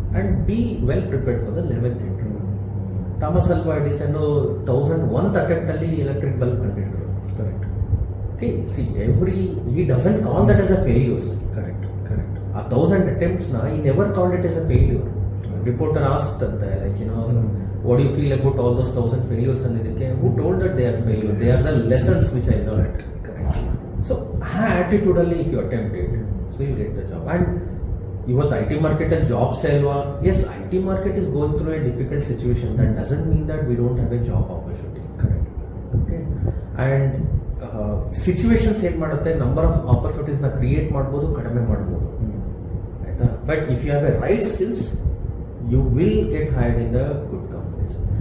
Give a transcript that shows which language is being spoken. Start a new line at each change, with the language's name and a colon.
English: And be well prepared for the 11th interview. Thomas Alva Edison 1001th attempt
Kannada: ಅಲ್ಲಿ electric bulb ಕಂಡಿದ್ರು.
English: Correct. Okay, see, he doesn't call that as a failure. Correct. 1,000 attempts he never called it as a failure. Reporter asked what do you feel about all those 1,000 failures? And who told that they are failure? They are the lessons which I learned. Correct. So attitudinally, if you attempt it, so you get the job. And
Kannada: ಇವತ್ತು I T ಮಾರ್ಕೆಟಲ್ಲಿ jobs ಅಲ್ವಾ?
English: Yes, I T market is going through a difficult situation. That doesn't mean that we don't have a job opportunity.
Kannada: Okay, and situations ಏನು ಮಾಡುತ್ತೆ, number of ಆಪರ್ಚುನಿಟೀಸ್ನ create ಮಾಡ್ಬೋದು, ಕಡಿಮೆ ಮಾಡ್ಬೋದು, ಆಯಿತಾ?
English: But if you have a right skills, you will get hired in the good companies.